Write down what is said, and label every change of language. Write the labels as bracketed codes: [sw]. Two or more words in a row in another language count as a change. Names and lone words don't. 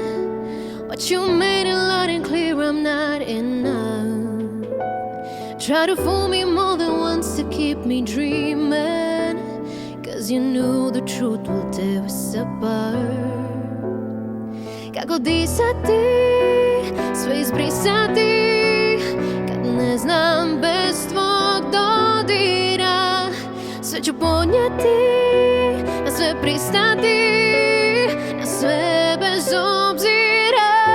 [en] But you made it loud and clear, I'm not enough. Try to fool me more than once to keep me dreaming, cause you knew the truth will tear us apart. [bs] Kako disati, sve izbrisati, kad ne znam bez tvog dodira. Sve ću podnijeti, na sve pristati, na sve bez obzira.